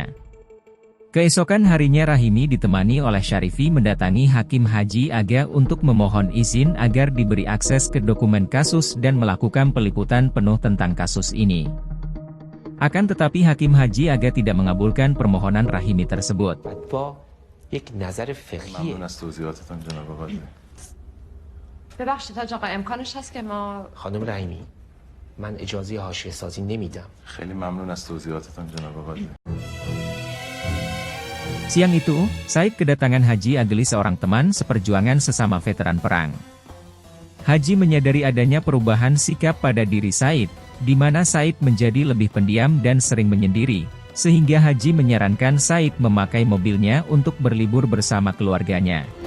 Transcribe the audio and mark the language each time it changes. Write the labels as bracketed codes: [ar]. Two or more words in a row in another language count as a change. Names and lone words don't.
[id] Keesokan harinya Rahimi ditemani oleh Syarifi mendatangi Hakim Haji Aga untuk memohon izin agar diberi akses ke dokumen kasus dan melakukan peliputan penuh tentang kasus ini. Akan tetapi Hakim Haji Aga tidak mengabulkan permohonan Rahimi tersebut. [fa] ممنون از توضیحاتتون جناب آقای. ببخشید حاج آقا امکانش هست که ما خانم رحیمی من اجازه حاشیه سازی نمیدم. خیلی ممنون از توضیحاتتون جناب آقای. [id] Siang itu, Said kedatangan Haji Agli seorang teman seperjuangan sesama veteran perang. Haji menyadari adanya perubahan sikap pada diri Said, di mana Said menjadi lebih pendiam dan sering menyendiri, sehingga Haji menyarankan Said memakai mobilnya untuk berlibur bersama keluarganya.